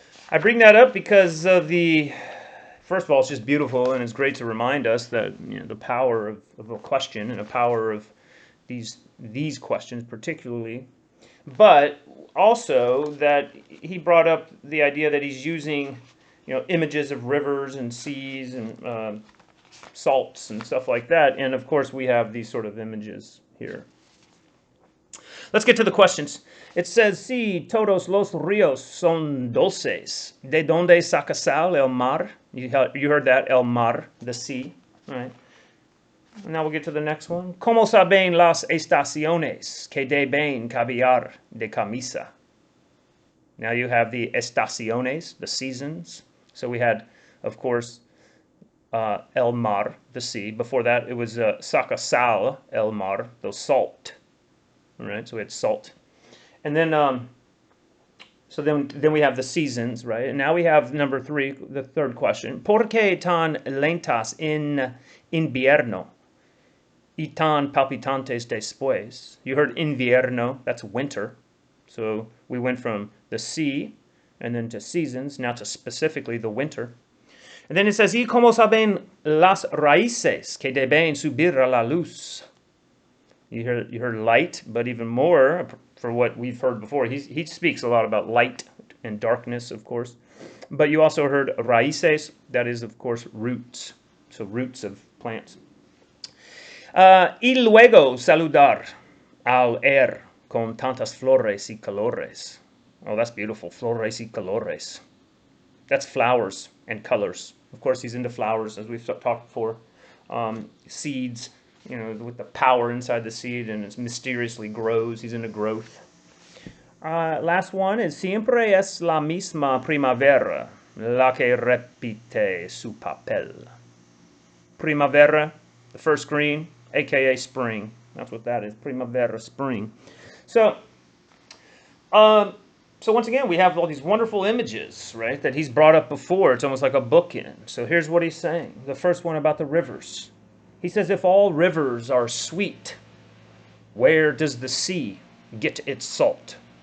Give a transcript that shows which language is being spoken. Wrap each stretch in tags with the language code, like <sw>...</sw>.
<en>I bring that up because of first of all, it's just beautiful, and it's great to remind us that the power of a question and the power of these questions particularly, but also that he brought up the idea that he's using images of rivers and seas and salts and stuff like that, and of course we have these sort of images here. Let's get to the questions. It says,</en> <es>"Si todos los ríos son dulces, ¿de dónde saca sal el mar?"</es> <en>You heard that,</en> <es>el mar,</es> <en>the sea. All right. Now we'll get to the next one.</en> <es>"Cómo saben las estaciones que deben cambiar de camisa?"</es> <en>Now you have the estaciones, the seasons. So we had, of course,</en> <es>el mar,</es> <en>the sea. Before that, it was</en> <es>saca sal el mar,</es> <en>the salt. All right, so we had salt. And then, then we have the seasons, right? And now we have number 3, the third question.</en> <es>¿Por qué tan lentas en invierno y tan palpitantes después?</es> <en>You heard invierno, that's winter. So we went from the sea and then to seasons, now to specifically the winter. And then it says,</en> <es>¿Y cómo saben las raíces que deben subir a la luz?</es> <en>You heard light, but even more for what we've heard before. He speaks a lot about light and darkness, of course. But you also heard raíces, that is, of course, roots. So roots of plants.</en> <es>Y luego saludar al con tantas flores y colores.</es> <en>Oh, that's beautiful.</en> <es>Flores y colores.</es> <en>That's flowers and colors. Of course, he's into flowers, as we've talked before. Seeds, with the power inside the seed, and it mysteriously grows. He's into growth. Last one is,</en> <es>siempre es la misma primavera la que repite su papel.</es> <en>Primavera, the first green, aka spring. That's what that is, primavera, spring. So once again, we have all these wonderful images, right, that he's brought up before. It's almost like a bookend. So here's what he's saying. The first one about the rivers. He says, if all rivers are sweet, where does the sea get its salt?</en>